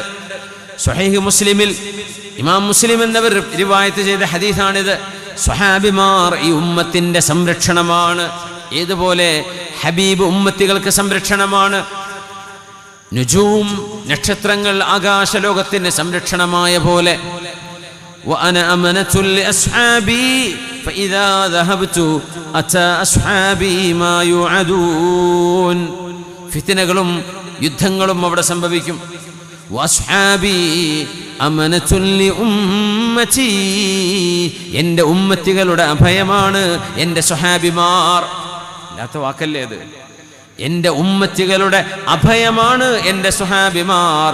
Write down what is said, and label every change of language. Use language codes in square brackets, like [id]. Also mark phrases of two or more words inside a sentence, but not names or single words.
[ml] സ്വഹീഹ് മുസ്ലിമിൽ ഇമാം മുസ്ലിം എന്നവർ റിവായത്ത് ചെയ്ത ഹദീസാണിത്. സ്വഹാബിമാർ ഈ ഉമ്മത്തിൻ്റെ സംരക്ഷണമാണ്. ഏതുപോലെ ഹബീബ് ഉമ്മത്തികൾക്ക് സംരക്ഷണമാണ്. നുജൂം, നക്ഷത്രങ്ങൾ ആകാശലോകത്തിന് സംരക്ഷണമായ പോലെ. [ar] وأنا أمنة لأصحابي فإذا ذهبت أتى أصحابي ما يوعدون. [ml] ഫിത്നകളും യുദ്ധങ്ങളും അവിടെ സംഭവിക്കും. [ar] وأصحابي أمنة لأمتي, [ml] എൻ്റെ ഉമ്മത്തികളുടെ അഭയമാണ് എൻ്റെ സ്വഹാബിമാർ. ഇല്ലാത്ത വാക്കല്ലേ അത്. എൻ്റെ ഉമ്മത്തികളുടെ അഭയമാണ് എൻ്റെ സ്വഹാബിമാർ.